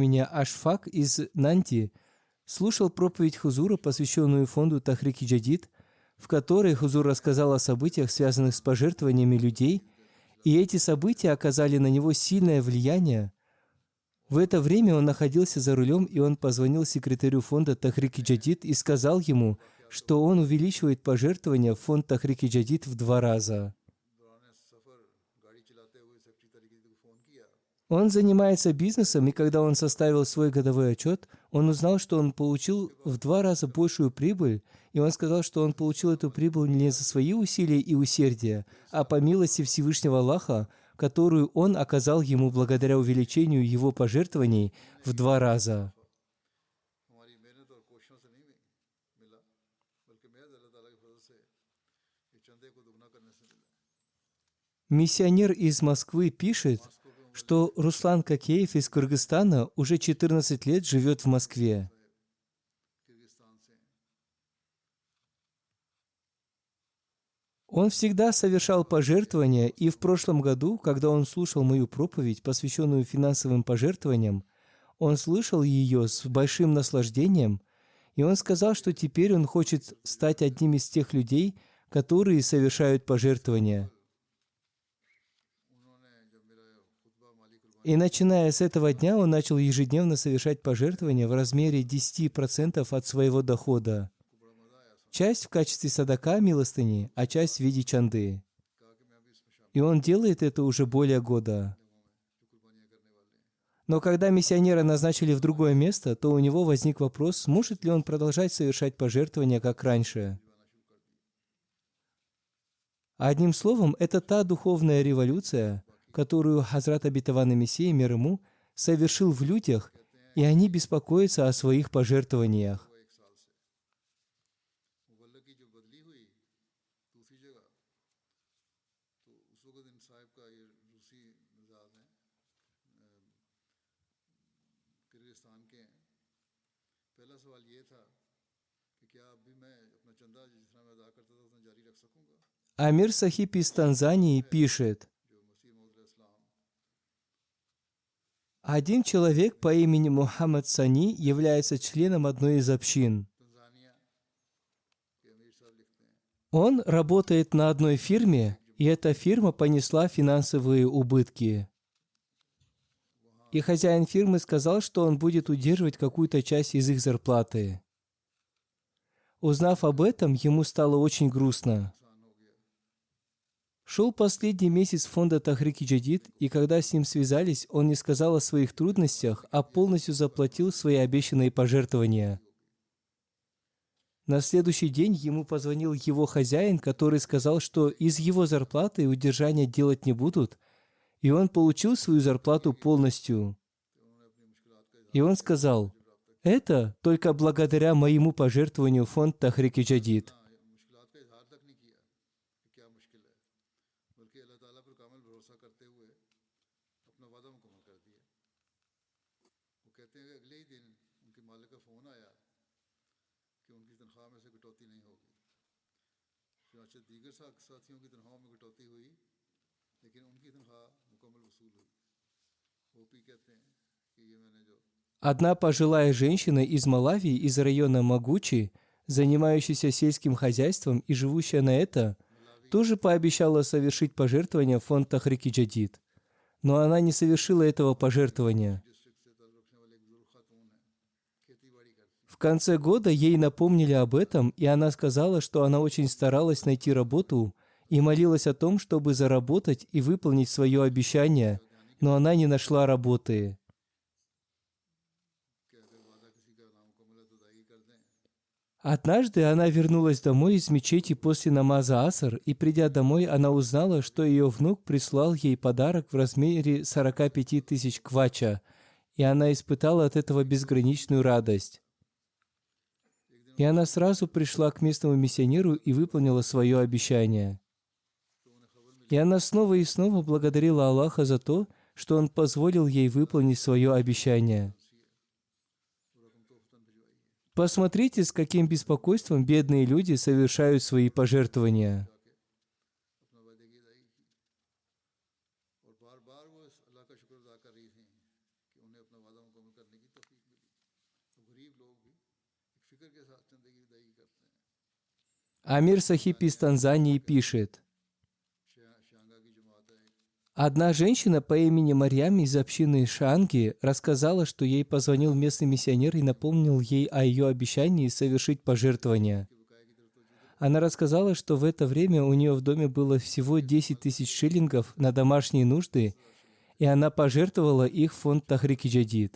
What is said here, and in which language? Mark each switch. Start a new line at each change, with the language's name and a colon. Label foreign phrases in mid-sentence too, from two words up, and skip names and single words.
Russian: имени Ашфак из Нанти слушал проповедь Хузура, посвященную фонду Тахрики Джадид, в которой Хузур рассказал о событиях, связанных с пожертвованиями людей, и эти события оказали на него сильное влияние. В это время он находился за рулем, и он позвонил секретарю фонда Тахрик-и Джадид и сказал ему, что он увеличивает пожертвования в фонд Тахрик-и Джадид в 2 раза.
Urdu: دورانِ سفر گاڑی چلاتے ہوئے سیکریٹری طریقے کو فون کیا
Russian: Он занимается бизнесом, и когда он составил свой годовой отчет, он узнал, что он получил в 2 раза большую прибыль, и он сказал, что он получил эту прибыль не за свои усилия и усердия, а по милости Всевышнего Аллаха, которую он оказал ему благодаря увеличению его пожертвований в 2 раза.
Urdu: ہماری محنت اور کوششوں سے نہیں ملا بلکہ محض اللہ تعالیٰ کے فضل سے یہ چندے کو دگنا کرنے سے ملا
Russian: Миссионер из Москвы пишет, что Руслан Кокеев из Кыргызстана уже 14 лет живет в Москве.
Urdu: کرغزستان سے ہیں.
Russian: Он всегда совершал пожертвования, и в прошлом году, когда он слушал мою проповедь, посвященную финансовым пожертвованиям, он слышал ее с большим наслаждением, и он сказал, что теперь он хочет стать одним из тех людей, которые совершают пожертвования.
Urdu: انہوں نے جب میرا خطبہ مالی قربانی
Russian: И начиная с этого дня он начал ежедневно совершать пожертвования в размере 10% от своего дохода.
Urdu: کو بڑا مزہ آیا
Russian: Часть в качестве садака, милостыни, а часть в виде чанды.
Urdu: کہا کہ میں ابھی اس میں شامل
Russian: И он делает это уже более года.
Urdu: لوگوں میں جو قربانیاں کرنے والے ہیں
Russian: Но когда миссионера назначили в другое место, то у него возник вопрос, сможет ли он продолжать совершать пожертвования, как раньше. Одним словом, это та духовная революция, которую Хазрат Обетованный Мессия, мир ему, совершил в людях, и они беспокоятся о своих пожертвованиях.
Urdu: وہ 1 سال سے مبلغ کی جو بدلی ہوئی دوسری جگہ تو اس وقت ان صاحب کا یہ روسی مزاج ہیں کرغزستان کے ہیں پہلا سوال یہ تھا کہ کیا اب بھی میں اپنا چندہ جس طرح میں ادا کرتا تھا اتنا جاری رکھ سکوں گا
Russian: Амир Сахиб из Танзании пишет,
Urdu: جو مسیح موعود اسلام
Russian: один человек по имени Мухаммад Сани является членом одной из общин.
Urdu: تنزانیہ کے امیر صاحب لکھتے ہیں
Russian: Он работает на одной фирме, и эта фирма понесла финансовые убытки. И хозяин фирмы сказал, что он будет удерживать какую-то часть из их зарплаты. Узнав об этом, ему стало очень грустно.
Urdu: نقصان ہو گیا
Russian: Шел последний месяц фонда Тахрик-и Джадид, и когда с ним связались, он не сказал о своих трудностях, а полностью заплатил свои обещанные пожертвования. На следующий день ему позвонил его хозяин, который сказал, что из его зарплаты удержания делать не будут, и он получил свою зарплату полностью. И он сказал, это только благодаря моему пожертвованию в фонд Тахрик-и Джадид.
Urdu: مشکلات کا اظہار تک نہیں کیا کہ کیا مشکل ہے بلکہ اللہ تعالیٰ پر کامل بھروسہ کرتے ہوئے اپنا وعدہ مکمل کر دیا وہ کہتے ہیں کہ اگلے ہی دن ان کے مالک کا فون آیا کہ ان کی تنخواہ میں سے کٹوتی نہیں ہوگی چنانچہ دیگر ساتھیوں کی تنخواہ میں کٹوتی ہوئی لیکن ان کی تنخواہ مکمل وصول ہوئی وہ بھی کہتے ہیں کہ یہ میں نے جو
Russian: Одна пожилая женщина из Малави, из района Магучи, занимающаяся сельским хозяйством и живущая на это, тоже пообещала совершить пожертвование в фонд Тахрик-и Джадид. Но она не совершила этого пожертвования.
Urdu: ڈسٹرکٹ سے تعلق رکھنے والے ایک بزرگ خاتون ہیں کھیتی باڑی کرتی
Russian: В конце года ей напомнили об этом, и она сказала, что она очень старалась найти работу и молилась о том, чтобы заработать и выполнить свое обещание, но она не нашла работы.
Urdu: کہ اگر وعدہ کسی کا نامکمل ہے تو ادائیگی کر دیں
Russian: Однажды она вернулась домой из мечети после намаза Аср, и придя домой, она узнала, что ее внук прислал ей подарок в размере 45 тысяч квача, и она испытала от этого безграничную радость. И она сразу пришла к местному миссионеру и выполнила свое обещание. И она снова и снова благодарила Аллаха за то, что Он позволил ей выполнить свое обещание. Посмотрите, с каким беспокойством бедные люди совершают свои пожертвования.
Urdu: اپنا وعدے کی ادائیگی کی اور بار بار وہ اس اللہ کا شکر ادا کر رہی تھی کہ انہیں اپنا وعدہ مکمل کرنے کی توفیق ملی تو غریب لوگ بھی ایک فکر کے ساتھ چندے کی ادائیگی کرتے ہیں
Russian: Амир Сахиб из Танзании пишет,
Urdu: شانگا کی جماعت ہے ایک
Russian: Одна женщина по имени Марьям из общины Шанги рассказала, что ей позвонил местный миссионер и напомнил ей о ее обещании совершить пожертвования. Она рассказала, что в это время у нее в доме было всего 10 тысяч шиллингов на домашние нужды, и она пожертвовала их в фонд Тахрик-и Джадид.